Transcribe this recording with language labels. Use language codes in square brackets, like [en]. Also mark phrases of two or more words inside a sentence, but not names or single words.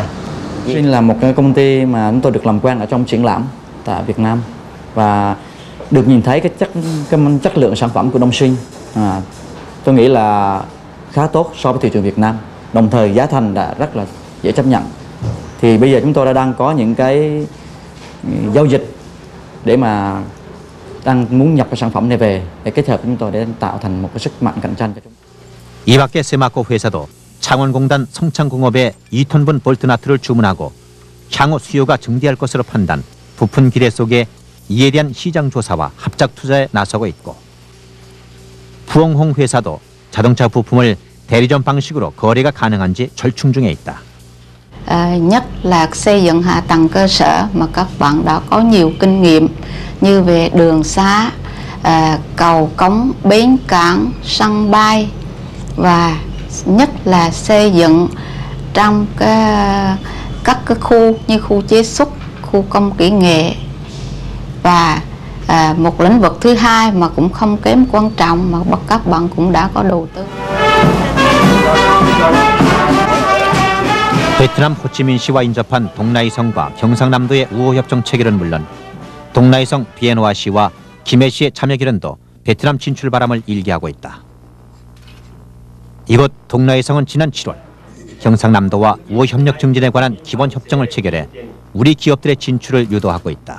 [vi] Shin là một cái công ty mà chúng tôi được làm quen ở trong triển lãm tại Việt Nam, và được nhìn thấy cái chất lượng sản phẩm của Đông Sinh, tôi nghĩ là khá tốt so với thị trường Việt Nam, đồng thời giá thành đã rất là dễ chấp nhận. Thì bây giờ chúng tôi đang có những cái giao dịch để mà đang muốn nhập cái sản phẩm này về để kết hợp với chúng tôi để tạo thành một cái sức mạnh cạnh tranh cho chúng. [ko] 이 밖에 세마코 회사도 창원공단 성창공업에 2톤분 볼트나트를 주문하고 향후 수요가 증대할 것으로 판단, 부푼 기대 속에 이에 대한 시장 조사와 합작 투자에 나서고 있고, 부엉홍 회사도 자동차 부품을 대리점 방식으로 거래가 가능한지 절충 중에 있다. [vi] Nhất là xây dựng hạ tầng cơ sở mà các bạn đã có nhiều kinh nghiệm như về đường xá, cầu cống, bến cảng, sân bay, và nhất là xây dựng trong các cái khu như khu chế xuất, khu công kỹ nghệ, và một lĩnh vực thứ hai mà cũng không kém quan trọng mà các bạn cũng đã có đầu tư. [ko] 베트남 호치민시와 인접한 동라이성과 경상남도의 우호협정 체결은 물론 동라이성 비엔화시와 김해시의 참여 결연도 베트남 진출 바람을 일개하고 있다. 이곳 동라이성은 지난 7월 경상남도와 우호협력 증진에 관한 기본 협정을 체결해 우리 기업들의 진출을 유도하고 있다.